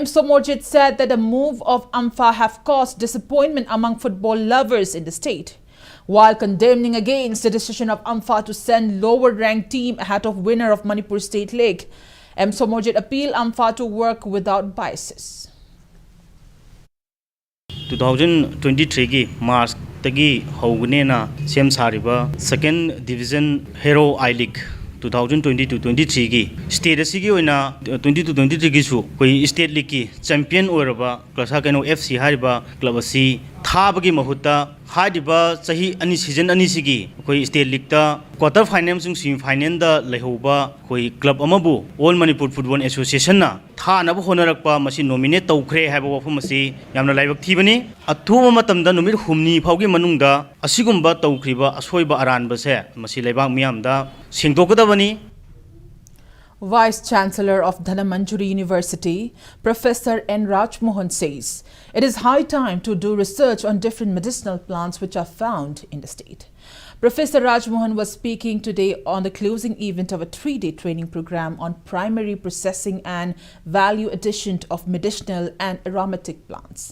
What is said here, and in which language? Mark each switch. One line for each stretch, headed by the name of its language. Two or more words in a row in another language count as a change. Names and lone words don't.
English: Somorjit said that the move of AMFA have caused disappointment among football lovers in the state. While condemning against the decision of AMFA to send lower-ranked team ahead of winner of Manipur State League, M. Somorjit appealed AMFA to work without biases.
Manipuri: 2023 March tagi hogunena sem sariba 2nd Division Hero I-League 2022-23 ki state asigi oina 22-23 ki su koi
English: state league
Manipuri: ki champion oiraba Klasa Kaino FC hariba club asi thabagi mahutta hadiba sahi ani season ani sigi koi
English: state league
Manipuri: ta
English: quarter final
Manipuri: sung
English: semi final
Manipuri: da lehoba koi club amabu All Manipur Football Association na tha na honarakpa masi nominate tawkhre haiba wafum asi yamna laibak thibani athuba matamda numit humni phaugi manungda asigumba tawkhriba asoiba aranba se masi laibak miyamda singtokada.
English: Vice-Chancellor of Dhanamanjuri University, Professor N. Rajmohan says it is high time to do research on different medicinal plants which are found in the state. Professor Rajmohan was speaking today on the closing event of a 3-day training program on primary processing and value addition of medicinal and aromatic plants.